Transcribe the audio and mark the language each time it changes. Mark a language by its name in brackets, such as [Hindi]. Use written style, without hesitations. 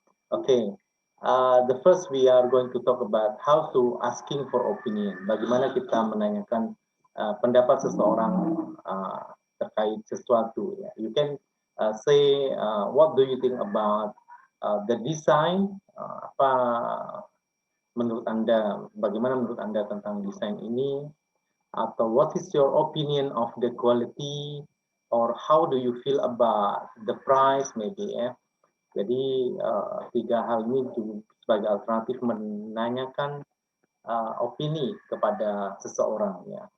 [English] Okay, the first we are going to talk about how to asking for opinion. [Indonesian] Bagaimana kita menanyakan pendapat seseorang terkait sesuatu. Ya. [English] You can say what do you think about the design? [Indonesian] Apa menurut Anda? Bagaimana menurut Anda tentang desain ini? [English] Atau what is your opinion of the quality? Or how do you feel about the price? [Indonesian] Maybe ya. Jadi tiga hal ini sebagai alternatif menanyakan opini kepada seseorang ya.